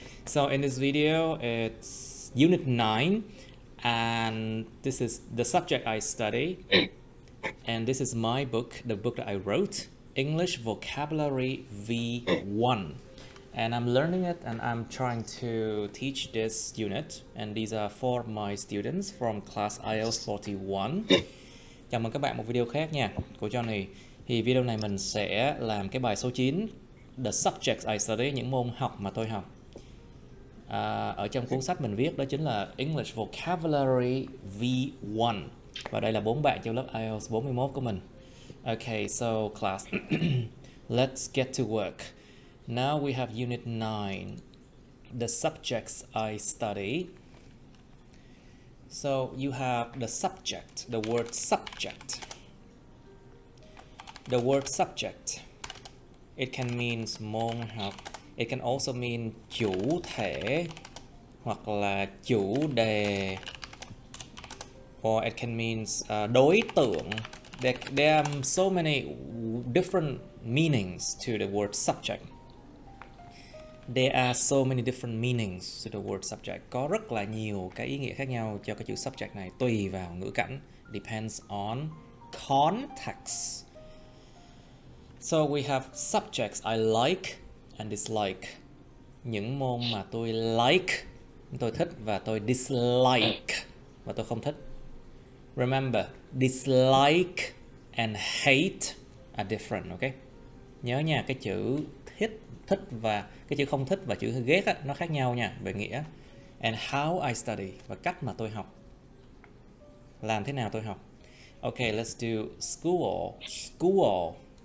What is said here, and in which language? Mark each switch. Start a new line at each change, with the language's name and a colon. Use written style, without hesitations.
English: So in this video, it's Unit 9 and this is the subject I study. And this is my book, the book that I wrote, English Vocabulary V1. And I'm learning it and I'm trying to teach this unit. And these are for my students from class IELTS 41.
Vietnamese: Chào mừng các bạn một video khác nha của Johnny. Thì video này mình sẽ làm cái bài số 9,
English: The Subjects I Study,
Vietnamese: những môn học mà tôi học. Ở trong cuốn sách mình viết đó chính là English Vocabulary V1. Và đây là 4 bạn trong lớp IELTS 41 của mình.
English: Okay, so class, let's get to work. Now we have Unit 9, The Subjects I Study. So you have the subject, the word subject. The word subject, it can mean
Vietnamese: môn học.
English: It can also mean
Vietnamese: chủ thể hoặc là chủ đề.
English: Or it can mean
Vietnamese: đối tượng.
English: There are so many different meanings to the word subject. There are so many different meanings to the word subject.
Vietnamese: Có rất là nhiều cái ý nghĩa khác nhau cho cái chữ subject này tùy vào ngữ cảnh.
English: Depends on context. So we have subjects I like and dislike.
Vietnamese: Những môn mà tôi like, tôi thích, và tôi dislike, và tôi không thích.
English: Remember, dislike and hate are different, okay?
Vietnamese: Nhớ nha, cái chữ thích và cái chữ không thích và chữ ghét á, nó khác nhau nha về nghĩa.
English: And how I study,
Vietnamese: và cách mà tôi học, làm thế nào tôi học.
English: Okay, let's do school.